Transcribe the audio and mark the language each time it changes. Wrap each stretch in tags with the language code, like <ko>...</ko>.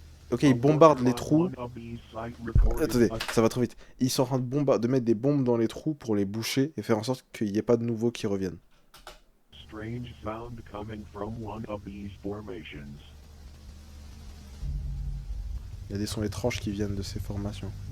<fr>Ok, ils bombardent les trous. Attendez, ça va trop vite. Ils sont en train de mettre des bombes dans les trous pour les boucher et faire en sorte qu'il n'y ait pas de nouveaux qui reviennent.</fr> <en>Strange sound coming from one of these formations.</en> <fr>Il y a des sons étranges qui viennent de ces formations.</fr>